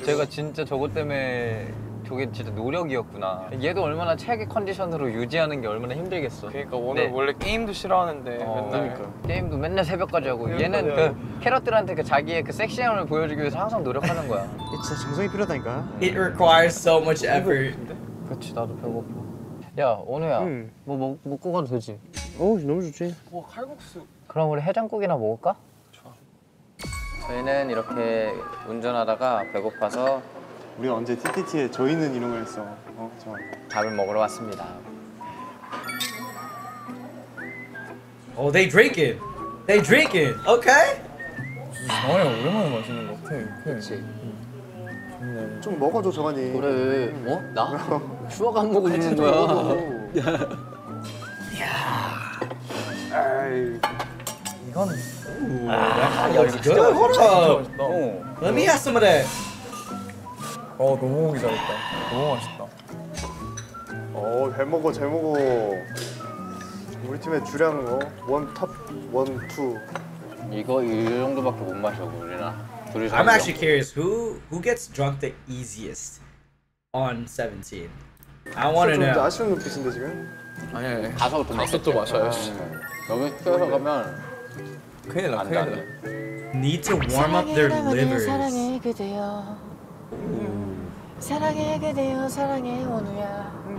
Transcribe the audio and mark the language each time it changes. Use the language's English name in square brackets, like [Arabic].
[Korean] 제가 진짜 저것 때문에 저게 진짜 노력이었구나. 얘도 얼마나 최악의 컨디션으로 유지하는 게 얼마나 힘들겠어. 그러니까 오늘 원래 게임도 싫어하는데 맨날 그러니까. 게임도 맨날 새벽까지 하고 새벽까지 얘는 하고. 그 캐럿들한테 그 자기의 그 섹시함을 보여주기 위해서 항상 노력하는 거야. 이게 진짜 정성이 필요하다니까. [English] It requires so much effort. [Korean] 그렇지 나도 배고파. 야 원우야 응. 뭐 먹고 가도 되지? 너무 좋지. 와 칼국수. 그럼 우리 해장국이나 먹을까? 좋아. 저희는 이렇게 운전하다가 배고파서 우리가 언제 TTT에 저희는 이런 걸 했어. 저. 밥을 먹으러 왔습니다. [English] Oh, they drinking. They drinking. Okay. [Korean] 정원이 오랜만에 마시는 것 같아. 그렇지. 좀 먹어줘 정한이. 그래. 어? 나? 추억 안 먹고 있는 거야. 이건 [English] That looks good. Hold up. Let me have some of that. [Korean] 너무 먹기 잘했다. 너무 맛있다. 잘 먹어 잘 먹어. 우리 팀의 주량 원탑 원투. 이거 이 정도밖에 못 마셔 우리나. 둘이서. [English] I'm actually curious who gets drunk the easiest on 17. I want to [Korean] 좀 [English] know. [Korean] 아쉬운 눈빛인데 지금. 아니 가서 또 마셔야지. 여기 껴서 가면 큰일 나. 안 돼. [English] Need to warm up their livers. [Korean] 사랑해 그대여 사랑해 그대여 사랑해 원우야